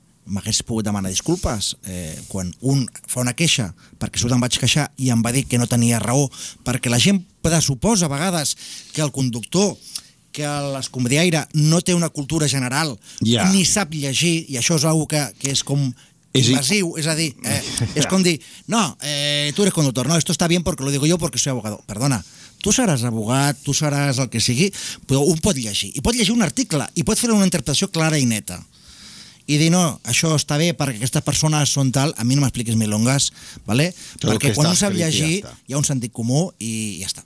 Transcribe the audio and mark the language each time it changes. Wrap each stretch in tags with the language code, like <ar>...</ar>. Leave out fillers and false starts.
<ca>M'hagués pogut demanar disculpes. Quan un fa una queixa, perquè surt em vaig queixar i em va dir que no tenia raó, perquè la gent pressuposa a vegades que el conductor, que l'escombriaire no té una cultura general, ni sap llegir, i això és una cosa que és com... invasiu, és a dir, és com dir,</ca> <es>no, tu eres conductor, no, esto está bien porque lo digo yo porque soy abogado.</es> <ca>Perdona, tu seràs abogat, tu seràs el que sigui, però un pot llegir, i pot llegir un article, i pot fer una interpretació clara i neta. I dir, no, això està bé perquè aquestes persones són tal, a mi no m'expliquis milongas, ¿vale? Perquè quan un sap llegir, hi ha un sentit comú i ja està.</ca>